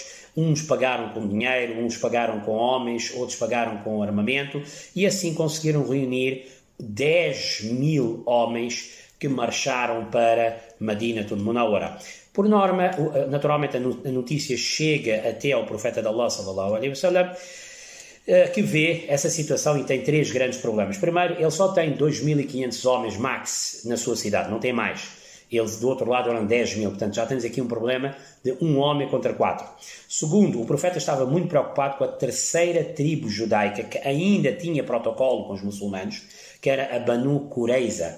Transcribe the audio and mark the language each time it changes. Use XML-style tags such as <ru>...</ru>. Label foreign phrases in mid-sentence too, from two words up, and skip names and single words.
<pt>Uns pagaram com dinheiro, uns pagaram com homens, outros pagaram com armamento, e assim conseguiram reunir 10.000 homens que marcharam para Madinatul Munawwara. Por norma, naturalmente a notícia chega até ao profeta de Allah</pt> <ar>صلى الله عليه وسلم,</ar> <pt>que vê essa situação e tem 3 grandes problemas. Primeiro, ele só tem 2.500 homens max na sua cidade, não tem mais. eles do outro lado eram 10 mil, portanto já temos aqui um problema de um homem contra 4. Segundo, o profeta estava muito preocupado com a terceira tribo judaica que ainda tinha protocolo com os muçulmanos, que era a Banu Qurayza.</pt>